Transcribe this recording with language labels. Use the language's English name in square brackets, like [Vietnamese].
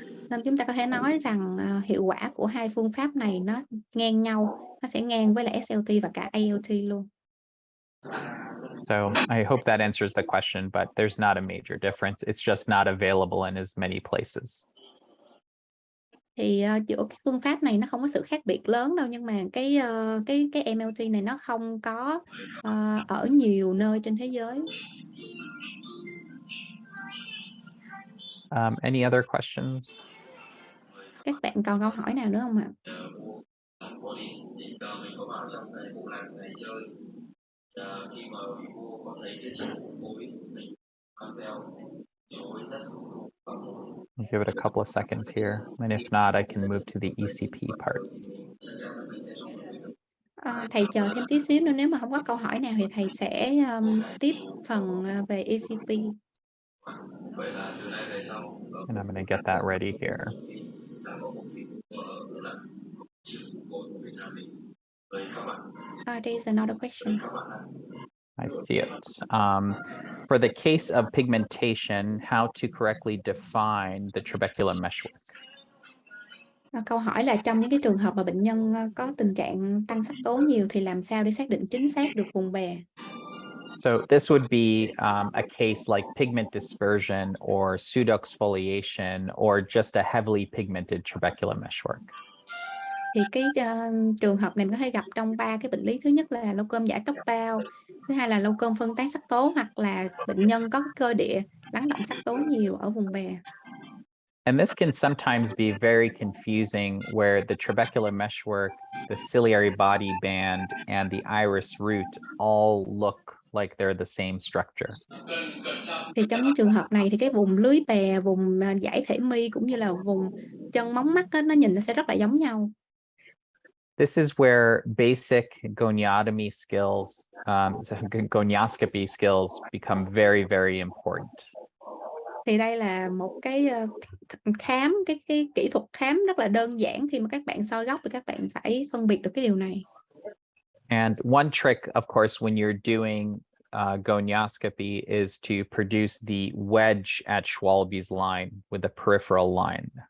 [Vietnamese] Nên chúng ta có thể nói rằng hiệu quả của hai phương pháp này nó ngang nhau, nó sẽ ngang với lại SLT và cả ALT luôn. [English] So I hope that answers the question, but there's not a major difference. It's just not available in as many places. [Vietnamese] Thì giữa các phương pháp này nó không có sự khác biệt lớn đâu, nhưng mà cái MLT này nó không có ở nhiều nơi trên thế giới. [English] Any other questions? [Vietnamese] Các bạn còn câu hỏi nào nữa không ạ? [English] I'll give it a couple of seconds here, and if not, I can move to the ECP part. [Vietnamese] Thầy chờ thêm tí xíu nữa, nếu mà không có câu hỏi nào thì thầy sẽ tiếp phần về ECP. [English] And I'm going to get that ready here. There's another question. I see it. For the case of pigmentation, how to correctly define the trabecular meshwork? [Vietnamese] Câu hỏi là trong những cái trường hợp mà bệnh nhân có tình trạng tăng sắc tố nhiều thì làm sao để xác định chính xác được vùng bè? [English] So this would be a case like pigment dispersion or pseudoexfoliation or just a heavily pigmented trabecular meshwork. [Vietnamese] Thì cái trường hợp này mình có thể gặp trong 3 cái bệnh lý. Thứ nhất là lâu cơm giải tóc bao, thứ hai là lâu cơm phân tán sắc tố, hoặc là bệnh nhân có cơ địa lắng động sắc tố nhiều ở vùng bè. [English] And this can sometimes be very confusing where the trabecular meshwork, the ciliary body band, and the iris root all look like they're the same structure. [Vietnamese] Thì trong những trường hợp này thì cái vùng lưới bè, vùng dãy thể mi cũng như là vùng chân móng mắt nó nhìn nó sẽ rất là giống nhau. [English] This is where basic goniotomy skills, gonioscopy skills become very, very important. [Vietnamese] Thì đây là một cái khám, cái kỹ thuật khám rất là đơn giản. Khi mà các bạn soi góc thì các bạn phải phân biệt được cái điều này. [English] And one trick, of course, when you're doing gonioscopy is to produce the wedge at Schwalbe's line with the peripheral line.